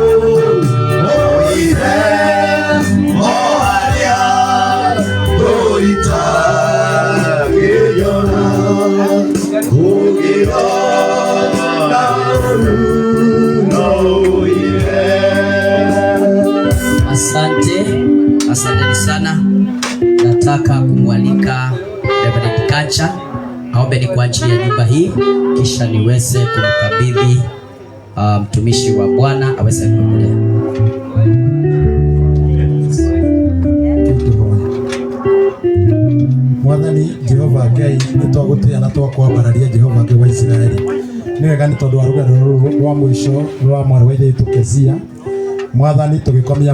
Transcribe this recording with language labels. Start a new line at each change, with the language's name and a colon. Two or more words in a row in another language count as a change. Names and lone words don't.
Kikuyu: ũire o harĩa itangĩnyona ũgĩo na ũire.
Swahili: Asanteni sana. Nataka kumwalika Reverend Kacha aombe ni kwa ajili ya nyumba hii, kisha niweze kumkabidhi mtumishi wa Bwana aweze kuendelea.
Kikuyu: Mwathani Jehova Ngai nitwagũtĩa na twakwambararia Jehova Ngai wa Israeli nĩ wega nĩ tondũ wa rũgendo rwa mũico rwa mwarĩ wa ithe Kezia Mwathani tũgĩkomia